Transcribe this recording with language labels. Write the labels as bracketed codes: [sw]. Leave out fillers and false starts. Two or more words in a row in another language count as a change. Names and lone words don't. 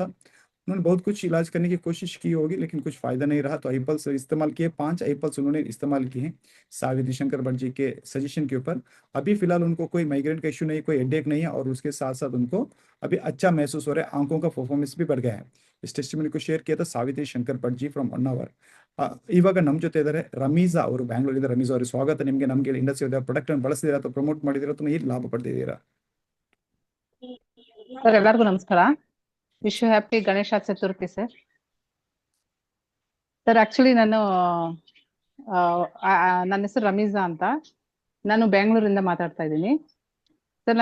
[hi] उन्होंने बहुत कुछ इलाज करने की कोशिश की होगी, लेकिन कुछ फायदा नहीं रहा, तो आईपल्स इस्तेमाल किए। 5 आईपल्स उन्होंने इस्तेमाल किए हैं सावित्री शंकर भट्ट जी के सजेशन के ऊपर। अभी फिलहाल उनको कोई माइग्रेन का इश्यू नहीं, कोई हेडेक नहीं है, और उसके साथ साथ उनको अभी अच्छा महसूस हो रहा है, आंखों का परफॉर्मेंस भी बढ़ गया है। इस टेस्टिमनी को शेयर किया था ಸಾವಿತ್ರಿ ಶಂಕರ್ ಭಟ್ ಜಿ ಫ್ರಮ್ ಹೊನ್ನಾವರ್। [kn] ಇವಾಗ ನಮ್ಮ ಜೊತೆ ಇದ್ದಾರೆ ರಮೀಜಾ ಅವರು, ಬ್ಯಾಂಗ್ಳೂರಿಂದ। ರಮೀಜಾ ಅವರು, ಸ್ವಾಗತ ನಿಮಗೆ। ನಮಗೆ ಇಂಡಸ್ ಪ್ರಾಡಕ್ಟ್ ಅನ್ನು ಬಳಸಿದ್ದೀರಾ ಅಥವಾ ಪ್ರಮೋಟ್ ಮಾಡಿದ್ದೀರಾ ಅಥವಾ ಏನು ಲಾಭ ಪಡೆದಿದ್ದೀರಾ? ಸರ್, ಎಲ್ಲರಿಗೂ ನಮಸ್ಕಾರ. [en] wish you happy [kn] ಗಣೇಶ ಚತುರ್ಥಿ ಸರ್. ಸರ್, ಆಕ್ಚುಲಿ ನನ್ನ ಹೆಸರು ರಮೀಜಾ ಅಂತ, ನಾನು ಬೆಂಗಳೂರಿಂದ ಮಾತಾಡ್ತಾ ಇದ್ದೀನಿ ಸರ್.